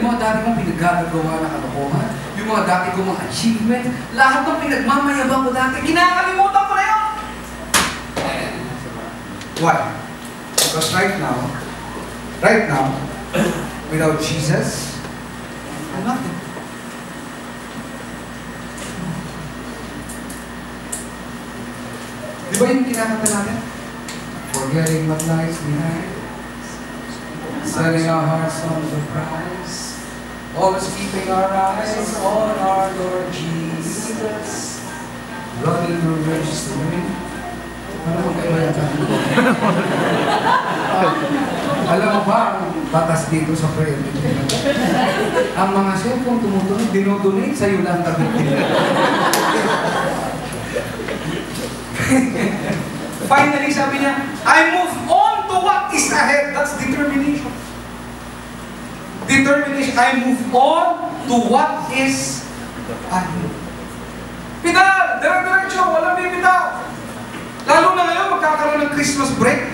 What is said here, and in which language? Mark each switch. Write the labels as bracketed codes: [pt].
[tl] Mga dati kong pinagagagawa na kalokohan, yung mga dati kong mga achievement, lahat ng pinagmamayabang ko dati, kinakalimutan ko na yun! [en] Why? Because right now, without Jesus, I'm nothing. [tl] Di ba yung kinakanta natin? [en] Forgetting what lies behind, setting our hearts on the prize, always keeping our eyes on our Lord Jesus, running the race to win. [tl] Ano mo kayo yan? Alam mo ba, ang batas dito sa prayer meeting? Ang mga cellphone tumutunog, dinodonate sa'yo lang tabi. [en] Finally, [tl] sabi niya, [en] I move on to what is ahead. That's determination. Determination. I move on to what is ahead. [tl] Pital! Dire-diretso! Walang bibitaw! Lalo na ngayon, magkakaroon ng Christmas break.